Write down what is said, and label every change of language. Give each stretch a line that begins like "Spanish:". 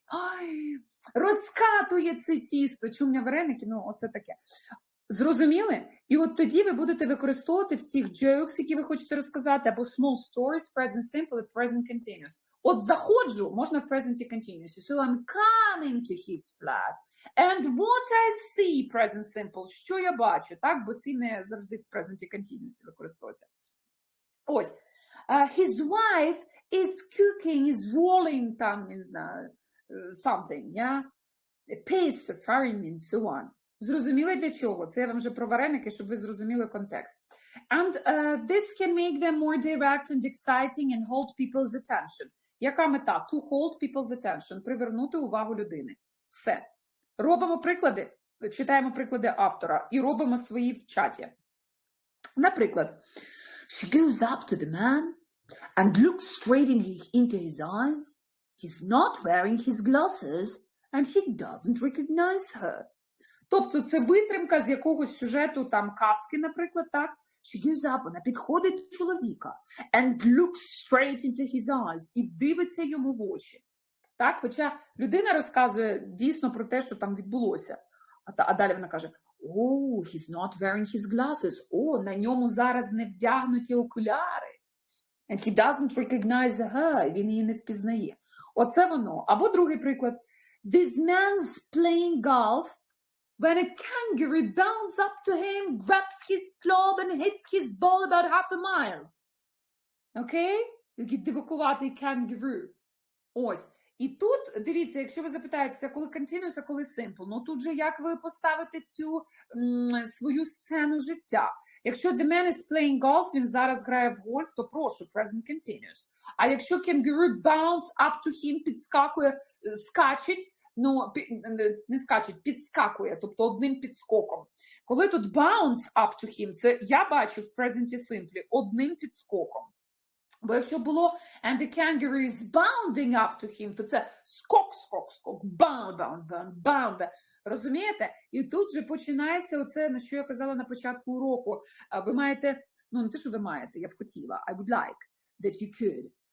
Ukrainian: Ай, розкатує це тісто. Чумня вареники, ну оце таке. Зрозуміли? І от тоді ви будете використовувати в цих jokes, які ви хочете розказати, або
English: small stories,
Ukrainian: present simple і present continuous. От заходжу, можна в present continuous.
English: So I'm coming to his flat. And what I see, present simple, що я бачу, так? Бо see не завжди в present continuous використовується.
Ukrainian: Ось.
English: His wife is cooking, is rolling,
Ukrainian: там, не знаю,
English: something, yeah? A paste of faring and so on.
Ukrainian: Зрозуміли для чого? Це я вам вже про вареники, щоб ви зрозуміли контекст.
English: And this can make them more direct and exciting and hold people's attention.
Ukrainian: Яка мета?
English: To hold people's attention.
Ukrainian: Привернути увагу людини. Все. Робимо приклади, читаємо приклади автора і робимо свої в чаті. Наприклад,
English: she goes up to the man and looks straight into his eyes. He's not wearing his glasses and he doesn't recognize her.
Ukrainian: Тобто це витримка з якогось сюжету, там, казки, наприклад, так?
English: She goes up,
Ukrainian: вона підходить до чоловіка
English: and looks straight into his eyes
Ukrainian: і дивиться йому в очі. Так? Хоча людина розказує дійсно про те, що там відбулося. А далі вона каже,
English: oh, he's not wearing his glasses.
Ukrainian: О, на ньому зараз не вдягнуті окуляри.
English: And he doesn't recognize her.
Ukrainian: Він її не впізнає. Оце воно. Або другий приклад.
English: This man's playing golf when a kangaroo bounds up to him, grabs his club and hits his ball about half a mile.
Ukrainian: Окей? Такий дивакуватий kangaroo. Ось. І тут, дивіться, якщо ви запитаєтеся, коли continuous, а коли simple, ну тут же як ви поставите цю свою сцену життя. Якщо
English: the man is playing golf,
Ukrainian: він зараз грає в гольф, то прошу, present continuous. А якщо
English: kangaroo bounce up to him,
Ukrainian: підскакує, скачить, ну, не скачить, підскакує, тобто одним підскоком. Коли тут
English: bounce up to him,
Ukrainian: це я бачу в present simple одним підскоком. Бо якщо було
English: and the kangaroo is bounding up to him,
Ukrainian: то це скок, скок, скок,
English: bound, bound, bound, bound.
Ukrainian: Розумієте? І тут же починається оце, на що я казала на початку уроку. Ви маєте, ну не те, що ви маєте, я б хотіла,
English: I would like that you could.